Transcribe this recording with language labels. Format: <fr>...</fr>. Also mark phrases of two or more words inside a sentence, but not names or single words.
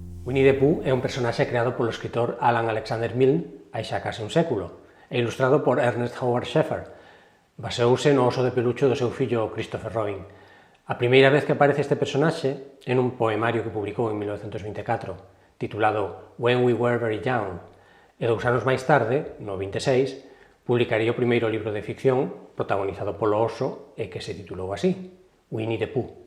<gl>Winnie the Pooh é un personaxe creado polo escritor Alan Alexander Milne hai xa case un século e ilustrado por Ernest Howard Sheffer. Baseouse no oso de pelucho do seu fillo Christopher Robin. A primeira vez que aparece este personaxe é nun poemario que publicou en 1924, titulado When We Were Very Young, e 2 anos máis tarde, no 26, publicaría o primeiro libro de ficción protagonizado polo oso e que se titulou así, Winnie the Pooh.</gl>